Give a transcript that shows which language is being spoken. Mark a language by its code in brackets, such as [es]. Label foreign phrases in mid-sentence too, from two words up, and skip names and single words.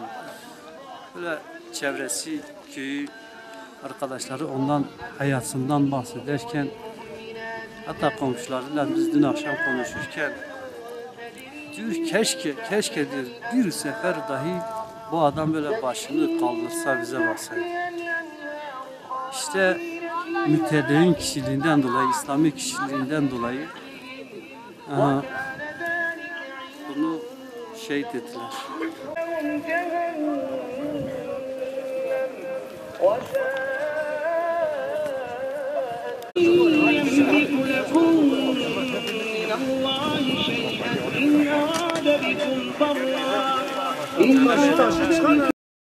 [tr] Böyle çevresi, köyü, arkadaşları ondan hayatından bahsederken hatta komşularıyla biz dün akşam konuşurken Diyor keşke diyor bir sefer dahi bu adam böyle başını kaldırsa bize baksaydı. İşte mütedeyyin kişiliğinden dolayı, İslami kişiliğinden dolayı bunu şehit ettiler. [ar] يملك لكم من الله شيئا إن أراد بكم ضرا